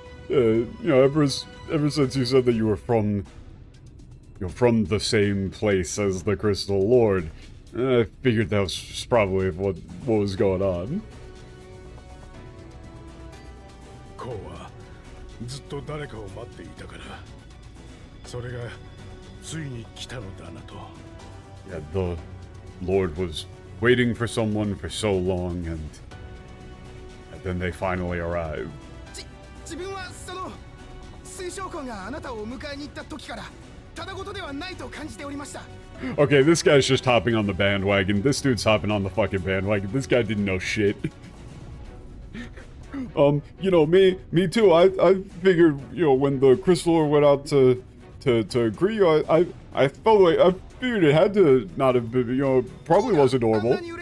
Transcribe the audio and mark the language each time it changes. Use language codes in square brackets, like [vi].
[en] Ever since you said that you were from the same place as the Crystal Lord, I figured that was probably what was going on. [ja] コウはずっと誰かを待っていたから、それがついに来たのだなと。 [en] Yeah, the Lord was waiting for someone for so long, and then they finally arrived. [ja] 自分はその水晶魂があなたを迎えに行った時からただごとではないと感じておりました。 [en] Okay, this guy's just hopping on the bandwagon. This dude's hopping on the fucking bandwagon. This guy didn't know shit. You know, me too. I figured, you know, when the Crystal Lord went out to agree, I felt like, I figured it had to not have been, you know, probably wasn't normal.